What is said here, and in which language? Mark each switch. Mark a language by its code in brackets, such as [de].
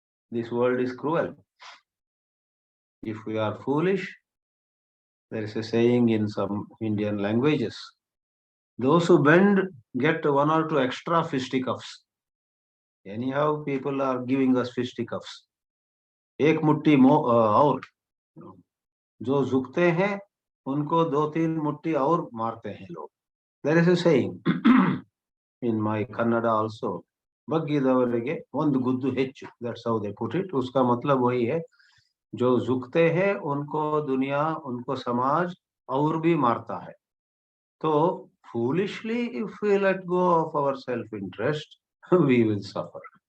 [en] This world is cruel. If we are foolish, there is a saying in some Indian languages, those who bend get one or two extra fisticuffs. Anyhow, people are giving us fisticuffs. [hi] एक मुट्ठी और जो झुकते हैं उनको दो तीन मुट्ठी और मारते हैं लोग. [en] There is a saying in my Kannada also. [kn] बग्गिदवರಿಗೆ ಒಂದು गुद्दु ಹೆಚ್ಚು. [en] That's how they put it. [hi] उसका मतलब वही है, जो झुकते हैं उनको दुनिया, उनको समाज और भी मारता है. [en] तो foolishly, if we let go of our self-interest, we will suffer.